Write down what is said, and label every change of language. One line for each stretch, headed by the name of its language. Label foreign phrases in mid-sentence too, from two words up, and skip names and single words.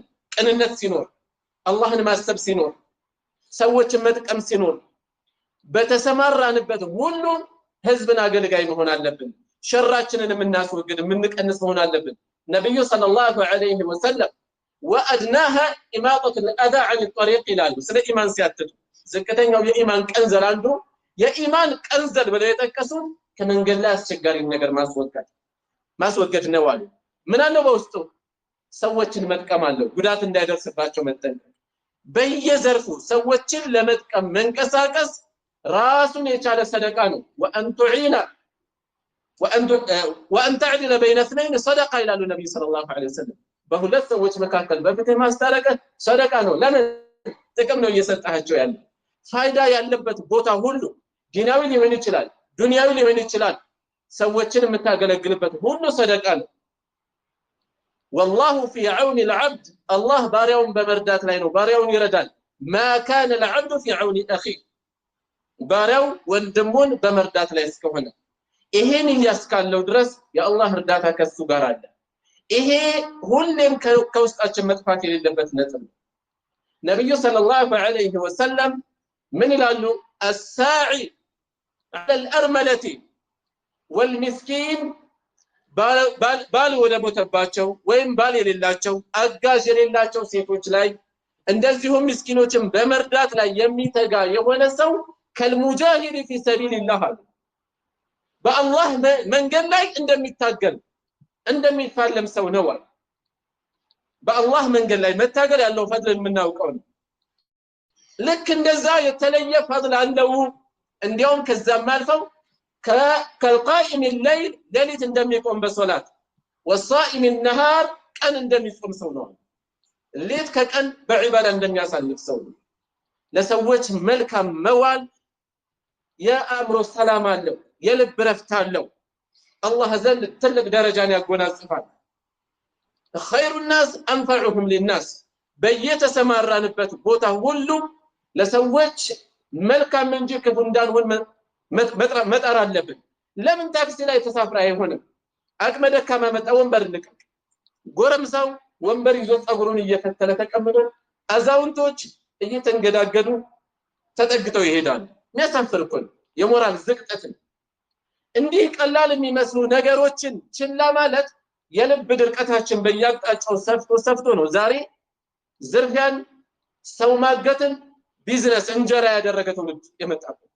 Amharic: ቅንነት ሲኖር፣ አላህን ማሰብ ሲኖር፣ ሰዎችን መጥቀም ሲኖር፣ በተሰማራንበት ሁሉ ህዝብን አገልጋይ መሆን አለብን። ሸራችንን የምናስወግድ የምንቀንስ መሆን አለብን። ነብዩ
Arabic: صلى الله عليه وسلم وأدناها إماطة الأذى عن الطريق
Amharic: ይላሉ። ስለ ኢማን ሲያትቱ ዝቅተኛው የኢማን ቀንዘል አንዱ የኢማን ቀንዘል ብለው የጠቀሱ ከመንገድ ላይ አስቸጋሪ ነገር ማስወገድ ነው አሉ። ምን አለው በውስጡ? ሰዎችን መጥቀም አለው ጉዳት እንዳይደርስባቸው መጠንቀቅ በየዘርፉ ሰዎችን ለመጥቀም መንቀሳቀስ ራሱን የቻለ ሰደቃ ነው
Arabic: وأن تعدل بين اثنين صدقة إلى النبي صلى الله عليه وسلم
Amharic: በሁለት ሰዎች መካከል በፍትህ ማስታረቅ ሰደቃ ነው ለምን ጥቅም ነው እየሰጣቸው ያለ ፋይዳ ያለበት ቦታ ሁሉ ዲናዊ ሊሆን ይችላል ዱንያዊ ሊሆን ይችላል ሰዎችን የምታገለግልበት ሁሉ ሰደቃ ነው
Arabic: والله في عون العبد الله
Amharic: ባሪያውን በመርዳት ላይ ነው ባሪያውን ይረዳል
Arabic: ما كان العبد في عون اخيه
Amharic: ባሪያው ወንድሙን በመርዳት ላይ እስከሆነ ይሄን ያስካለው ድረስ የአላህ እርዳታ ከሱ ጋር አለ ይሄ ሁሌም ከውስጣችን መጥፋት የሌለበት ነጥብ ነብዩ
Arabic: صلى الله عليه وسلم
Amharic: ምን ይላሉ
Arabic: الساعي على الارمله
Amharic: والمسكين ባል ወደ ሞተባቸው ወይም ባል የሌላቸው አጋዥ የሌላቸው ሴቶች ላይ እንደዚሁም ምስኪኖችን በመርዳት ላይ የሚተጋ የሆነ ሰው
Arabic: كالمجاهد في سبيل الله
Amharic: በአላህ መንገድ ላይ እንደሚታገል እንደሚፋለም ሰው ነው በአላህ መንገድ ላይ መታገል ያለው ፈድል የምናውቀው ነው ልክ እንደዛ የተለየ ፈድል አለው እንዲያውም ከዛም አልፈው
Arabic: كالقائم الليل ليلة
Amharic: እንደሚቆም በሶላት
Arabic: والصائم النهار
Amharic: ቀን እንደሚጾም ሰው ነው ሌት ከቀን በዒባዳ እንደሚያሳልፍ ሰው ነው ለሰዎች መልካም መዋል የአእምሮ ሰላም አለው የልብ ረፍት አለው አላህ ዘንድ ትልቅ ደረጃን ያጎናጽፋል
Arabic: خير الناس انفعهم للناس
Amharic: በየተሰማራንበት ቦታ ሁሉ ለሰዎች መልካም እንጂ ክፉ እንዳንሆን መጣር አለብን ለምን ታክሲ ላይ ተሳፍራ አይሆንም አቅመ ደካማ መጣ ወንበር ልቀቅ ጎረምሳው ወንበር ይዞ ጸጉሩን እየፈተለ ተቀምጦ አዛውንቶች እየተንገዳገዱ ተጠግተው ይሄዳሉ የሚያሳፍር እኮ የሞራል ዝቅጠት እንዲህ ቀላል የሚመስሉ ነገሮችን ችላ ማለት የልብ ድርቀታችን በያቅጣጫው ሰፍቶ ነው ዛሬ ዝርፊያን ሰው ማገትን ቢዝነስ እንጀራ ያደረገ ትውልድ የመጣው